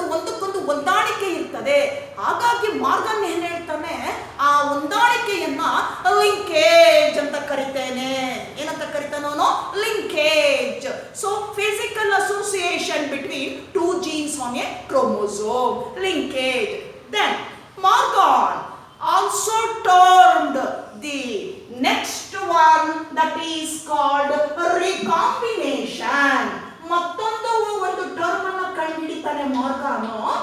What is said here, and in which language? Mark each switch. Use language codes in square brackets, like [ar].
[kn] ಒಂದಕ್ಕೊಂದು ಹೊಂದಾಣಿಕೆ ಇರ್ತದೆ. ಹಾಗಾಗಿ ಮಾರ್ಗನ್ ಏನ್ ಹೇಳ್ತಾನೆ? ಆ ಹೊಂದಾಣಿಕೆಯನ್ನ ಲಿಂಕೇಜ್ ಅಂತ ಕರಿತೇನೆ. ಏನಂತ ಕರಿತಾನೋ? Linkage. [en] So physical association between two genes on a chromosome, linkage. Then Morgan also termed the next one that is called recombination. [kn] ಮತ್ತೊಂದು ಒಂದು ಟರ್ಮ್ ಅನ್ನು ಕಂಡುಹಿಡಿತಾನೆ ಮಾರ್ಗಾನು.